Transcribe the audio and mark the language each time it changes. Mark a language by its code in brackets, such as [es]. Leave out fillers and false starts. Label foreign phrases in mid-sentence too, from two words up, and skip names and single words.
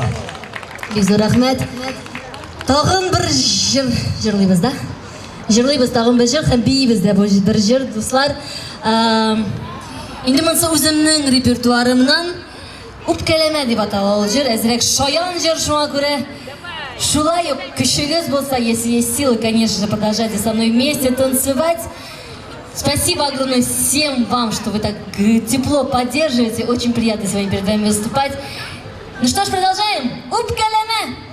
[tt] Бизу рәхмәт. Тагын бер җырлыйбыз да. Җырлыйбыз тагын бер җыр һәм бийбез дә бер җыр, дуслар. Инде монысы үземнең репертуарымнан үпкәләмә дип атала ул җыр. Әзрәк шаян җыр, шуңа күрә шулай ук көчегез булса, [ru] если есть силы, конечно же, продолжайте со мной вместе танцевать. Спасибо огромное всем вам, что вы так тепло поддерживаете. Очень приятно с вами перед вами выступать. Ну что ж, продолжаем. Үпкәләмә!